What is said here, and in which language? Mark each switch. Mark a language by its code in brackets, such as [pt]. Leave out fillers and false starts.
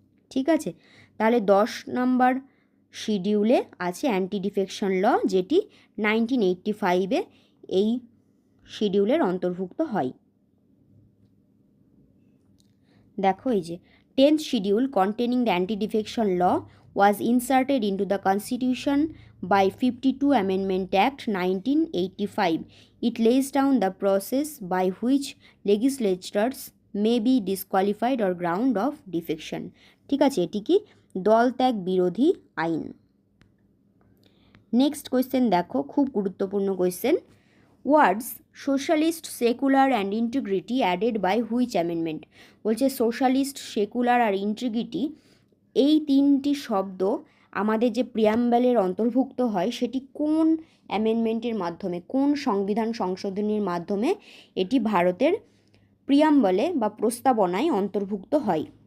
[bn] ঠিক আছে, তাহলে 10 নম্বর শিডিউলে আছে অ্যান্টি ডিফেকশন ল, যেটি 1985-এ এই শিডিউলের অন্তর্ভুক্ত হয়। দেখো এই যে [en] 10th schedule containing the anti defection law was inserted into the Constitution by 52 Amendment Act 1985. It lays down the process by which legislators may be disqualified or ground of defection. [bn] ঠিক আছে, এটি কি? দল ত্যাগ বিরোধী আইন। নেক্সট কোয়েশ্চেন দেখো, খুব গুরুত্বপূর্ণ question. [en] Words socialist, secular and integrity added by which amendment? [bn] বলছে সোশ্যালিস্ট, সেকুলার আর ইন্টিগ্রিটি এই 3টি শব্দ আমাদের যে প্রিয়াম্বলের অন্তর্ভুক্ত হয় সেটি কোন অ্যামেন্ডমেন্টের মাধ্যমে, কোন সংবিধান সংশোধনীর মাধ্যমে এটি ভারতের প্রিয়াম্বলে বা প্রস্তাবনায় অন্তর্ভুক্ত হয়?